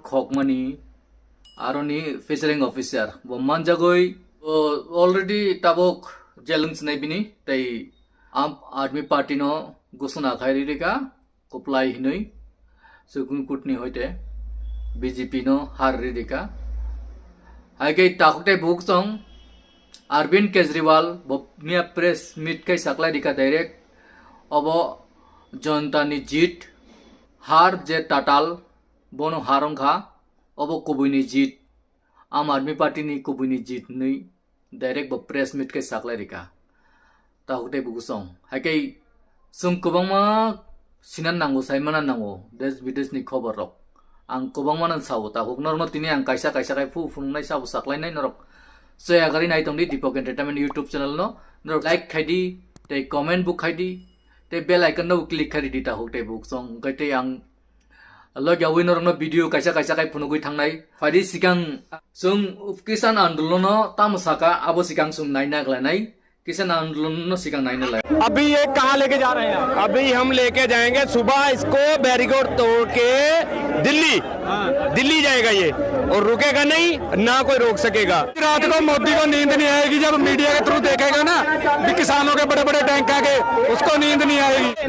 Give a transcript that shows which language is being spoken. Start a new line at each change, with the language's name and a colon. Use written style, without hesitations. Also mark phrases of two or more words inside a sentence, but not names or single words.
Kok Borok: खकमानि आरोनि
English: presiding officer
Kok Borok: वो मानजागै ऑलरेडी ताबक जेलंस नाइबिनि तै आम आदमी पार्टी नो घोषणा खायरिका कप्लाई हिनै सुप्रीम कोर्ट नि होइते बीजेपी नो हार रिका हाइके ताकटे बुकसं अरविंद केजरीवाल बमिया प्रेस मीट कै सकला रिका डायरेक्ट अब जनता नि जीत हार जे टाटाल बोनो हारंखा अब कुबुइनि जीत आम आदमी पार्टी नि कुबुइनि जीत नै डायरेक्ट ब
English: press meet
Kok Borok: कै सकला रिका ताकटे बुगसं हाइके जों गोबांमा सिनान नांगौ साइमाना नांगौ देश विदेशनि खबर रक आं गोबांमानो सावो ताकक नरनो तिनि आं काइसा काइसा काय फुंनाय साबो साख्लायनाय नरक सयागारि नायतंदि दीपक एंटरटेनमेंट यूट्यूब चैनल नो नरक लाइक खायदि ते कमेंट बुक खायदि ते
English: bell icon
Kok Borok: नो क्लिक खायदि ताकटे बुगसं गते आं लग्यावै नरनो वीडियो काइसा काइसा काय फुनुगै थांनाय फायदि सिगां जों
Hindi: किसान आंदोलन
Kok Borok: तामसाका आबो सिगां जों नायनाग्लायनाय
Hindi: किसान आंदोलन
Kok Borok: सिगां नायनो लाय
Hindi: अभी ये कहाँ लेके जा रहे हैं? अभी हम लेके जाएंगे सुबह इसको बैरिकेड तोड़ के दिल्ली जाएगा ये और रुकेगा नहीं ना कोई रोक सकेगा। रात को मोदी को नींद नहीं आएगी जब मीडिया के थ्रू देखेगा ना कि किसानों के बड़े बड़े टैंक आके उसको नींद नहीं आएगी।